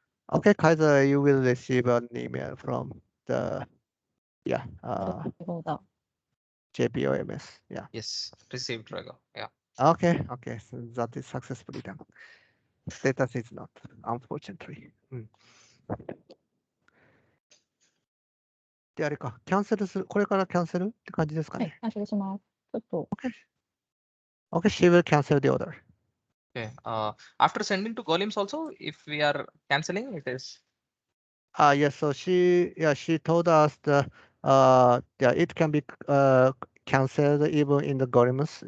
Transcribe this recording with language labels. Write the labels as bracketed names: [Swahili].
[English] Okay, Kaiser, you will receive an email from the JP OMS. Yeah. Yes, received Rogo. Yeah. Okay, so that is successfully done. Status is not, unfortunately. [Japanese] で、あれか、キャンセルする、これからキャンセルって感じですかはい、ね。キャンセルします。ちょっと。 [English] Okay, she will cancel the order. Okay. After sending to Golems also, if we are canceling, it is. Yes, so she told us it can be canceled even in the Gorimus.